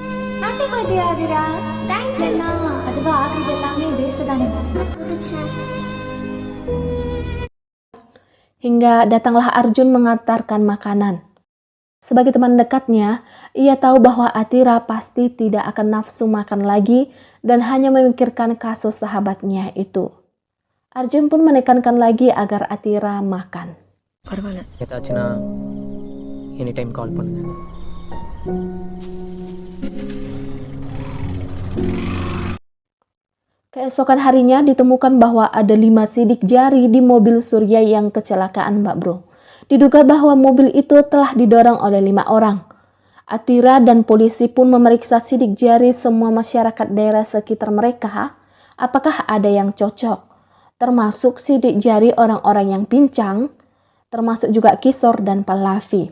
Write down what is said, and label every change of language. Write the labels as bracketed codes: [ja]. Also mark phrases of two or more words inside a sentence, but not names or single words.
[id] Hingga datanglah Arjun mengantarkan makanan. Sebagai teman dekatnya, ia tahu bahwa Atira pasti tidak akan nafsu makan lagi dan hanya memikirkan kasus sahabatnya itu. Arjun pun menekankan lagi agar Atira makan. [ta] பரவாயில்ல, ஏதாச்சுன்னா [en] any time call [ta] பண்ணுங்க. [id] Keesokan harinya ditemukan bahwa ada 5 sidik jari di mobil Surya yang kecelakaan Mbak Bro. Diduga bahwa mobil itu telah didorong oleh 5 orang. Atira dan polisi pun memeriksa sidik jari semua masyarakat daerah sekitar mereka, apakah ada yang cocok, termasuk sidik jari orang-orang yang pincang, termasuk juga Kisor dan Pallavi.